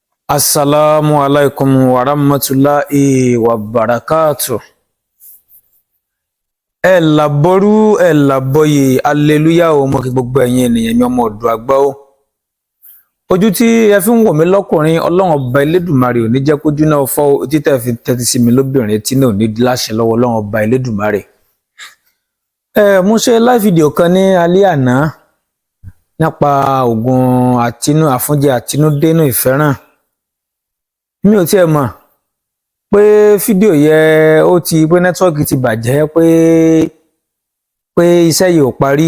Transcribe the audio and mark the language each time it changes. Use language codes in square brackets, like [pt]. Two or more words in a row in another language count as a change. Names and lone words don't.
[ar] السلام عليكم ورحمة الله وبركاته. [yo] Ẹ làbọ́rú ẹ làbọ́yè aleluya o mo kí gbogbo ẹ̀yin ènìyàn mi ọmọ ọ̀dọ̀ àgbà o. Ojú tí ẹ fi ń wò mí lọ́kùnrin Ọlọ́run ọba Elédùmarè ò ní jẹ́ kójú náà fọ́ ojú tẹ́ fi tẹ́tí sí mi lóbìnrin tí náà ò ní di láṣẹ lọ́wọ́ Ọlọ́run ọba Elédùmarè. Mo ṣe [en] live video [yo] kan ní alẹ́ àná nípa oògùn àfúnjẹ àtinúdénú ìfẹ́ràn. Mi ò tiẹ̀ mọ̀ pé fídíò yẹ ó ti pé nẹ́tíwọ́ọ̀kì ti bàjẹ́ pé iṣẹ́ yìí ò parí.